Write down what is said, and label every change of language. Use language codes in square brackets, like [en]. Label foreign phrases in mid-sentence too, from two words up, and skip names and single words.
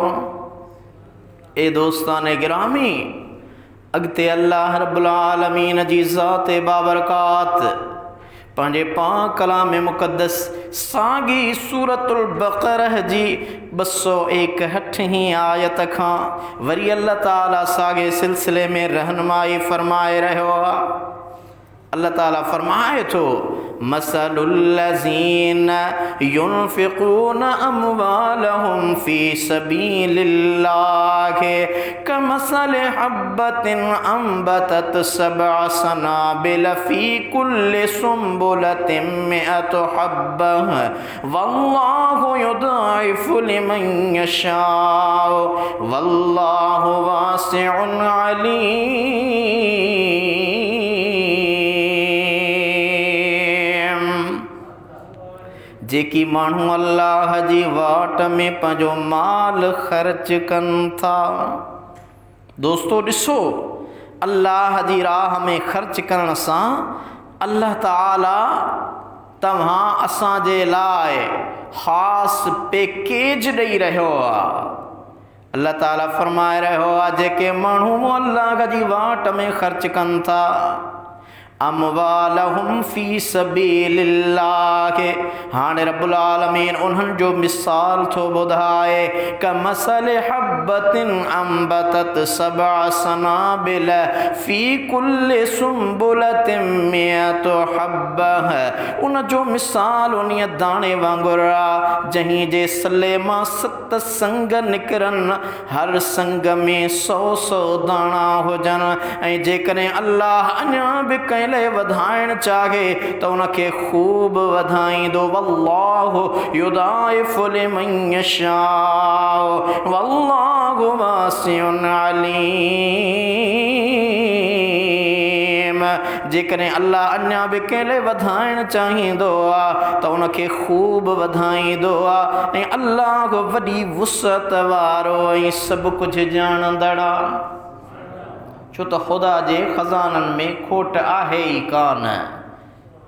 [sd] ए दोस्तान गिरामी, अॻिते अल्लाह [ar] رب العالمين [sd] जी ज़ात बाबरकात पंहिंजे पाक कलाम मुक़द्दस साॻी सूरतुल बक़रह जी 261 आयत खां वरी अल्लाह ताला साॻे सिलसिले में रहनुमाई फरमाए रहियो आहे। अल्लाह ताला फरमाए थो, [ar] مثل الذين ينفقون أموالهم في سبيل الله كمثل حبة أنبتت سبع سنابل في كل سنبلة مائة حبة والله يضاعف لمن يشاء والله واسع عليم. [sd] जेकी माण्हू अल्लाह जी वाट में पंहिंजो माल ख़र्च कनि था। दोस्तो ॾिसो, अल्लाह जी राह में ख़र्च करण सां अल्लाह ताला तव्हां असां जे लाइ ख़ासि पैकेज ॾेई रहियो आहे। अल्लाह ताला फरमाए रहियो आहे, जेके माण्हू अल्लाह जी वाट में ख़र्च कनि था [ar] أموالهم في سبيل الله, [sd] हाणे [ar] رب العالمين [sd] उन्हनि जो मिसाल थो ॿुधाए [ar] كمثل حبة أنبتت سبع سنابل في كل سنبلة مائة حبة. [sd] उन जो मिसाल उन दाणे वांगुरु आहे जंहिं जे सले मां 7 संग निकिरनि, हर संग में 100 दाणा हुजनि ऐं जेकॾहिं अल्लाह अञा बि कंहिं लाइ वधाइण चाहे त उनखे खूब वधाईंदो। [ar] والله يضاعف لمن يشاء والله واسع عليم. [sd] जेकॾहिं अल्लाह अञा बि कंहिं लाइ वधाइण चाहींदो आहे त उनखे खूब वधाईंदो आहे ऐं अल्लाह वॾी वुसअत वारो ऐं सभु कुझु ॼाणंदड़ आहे। छो त ख़ुदा जे ख़ज़ाननि में खोट आहे ई कान।